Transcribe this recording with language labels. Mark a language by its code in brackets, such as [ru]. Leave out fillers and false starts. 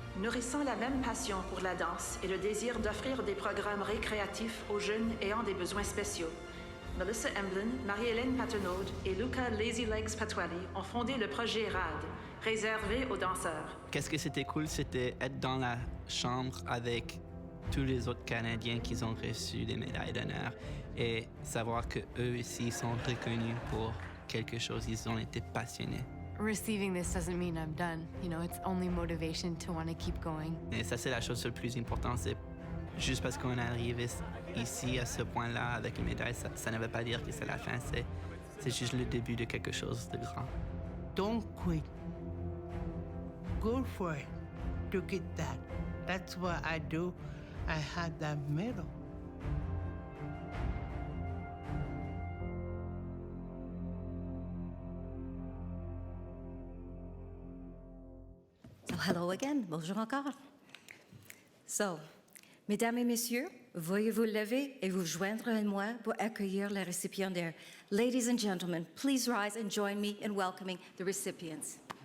[fr] Nourrissant la même passion pour la danse et le désir d'offrir des programmes récréatifs aux jeunes ayant des besoins spéciaux, Melissa Emblin, Marie-Hélène Patenaude et Luca Lazy Legs Patuali ont fondé le projet RAD, réservé aux danseurs. Qu'est-ce que c'était cool, c'était être dans la chambre avec tous les autres Canadiens qui ont reçu des médailles d'honneur et savoir qu'eux aussi sont reconnus pour quelque chose, ils ont été passionnés. [en] Receiving this doesn't mean I'm done. You know, it's only motivation to want to keep going. [fr] Et ça, c'est la chose la plus importante, c'est juste parce qu'on est arrivé ici à ce point-là avec les médailles, ça ne veut pas dire que c'est la fin, c'est juste le début de quelque chose de grand. [en] Don't quit. Go for it to get that. That's what I do. I had that medal. So hello again, [fr] bonjour encore. So, mesdames et messieurs, veuillez vous lever et vous joindre à moi pour accueillir les récipiendaires. [en] Ladies and gentlemen, please rise and join me in welcoming the recipients.